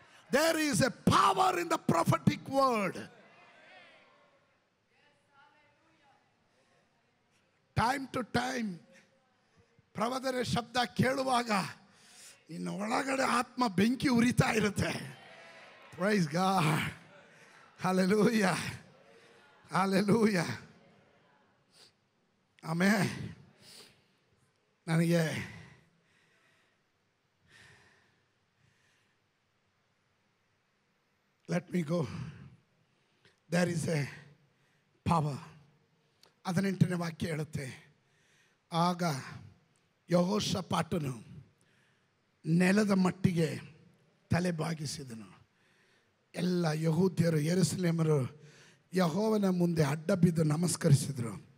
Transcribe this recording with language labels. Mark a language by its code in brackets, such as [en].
[en] There is a power in the prophetic word. Time to time [kn] ಪ್ರವಾದನೆ ಶಬ್ದ ಕೇಳುವಾಗ ಇನ್ನು ಒಳಗಡೆ ಆತ್ಮ ಬೆಂಕಿ ಉರಿತಾ ಇರುತ್ತೆ. [en] Praise God. Hallelujah. Hallelujah. Amen. ನನಗೆ let me go. There is a power. [kn] 18ನೇ ವಾಕ್ಯ ಹೇಳುತ್ತೆ, ಆಗ ಯೆಹೋಷಾಫಾಟನು ನೆಲದ ಮಟ್ಟಿಗೆ ತಲೆ ಬಾಗಿಸಿದನು. ಎಲ್ಲ ಯಹೂದ್ಯರು ಯೆರೂಸಲೇಮರು ಯೆಹೋವನ ಮುಂದೆ ಅಡ್ಡ ಬಿದ್ದು ನಮಸ್ಕರಿಸಿದರು.